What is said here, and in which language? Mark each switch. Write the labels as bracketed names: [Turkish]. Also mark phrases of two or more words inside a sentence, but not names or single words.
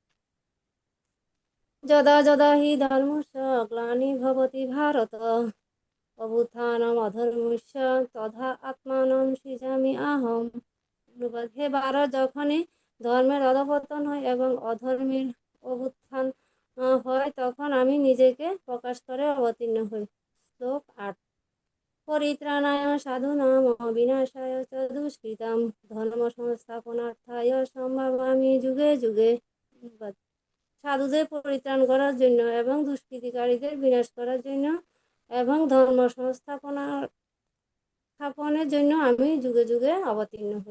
[Sanskrit] যদা যদা হি ধর্মস্য গ্লানির্ভবতি ভারত অভ্যুত্থানম অধর্মস্য তথা আত্মানম সৃজামি আহম। [Bangla] অনুবাদ: হে ভারত, যখনই ধর্মের অধঃপতন হয় এবং অধর্মের অভ্যুত্থান হয়, তখন আমি নিজেকে প্রকাশ করে অবতীর্ণ হই। [Sanskrit] শ্লোক 8। পরিত্রাণায় সাধুনাম বিনাশায় চ দুষ্কৃতাম ধর্ম সংস্থাপনার্থায় সম্ভাবামি যুগে যুগে। [Bangla] অনুবাদ: সাধুদের পরিত্রাণ করার জন্য এবং দুষ্কৃতিকারীদের বিনাশ করার জন্য এবং ধর্ম স্থাপনের জন্য আমি যুগে যুগে অবতীর্ণ হই।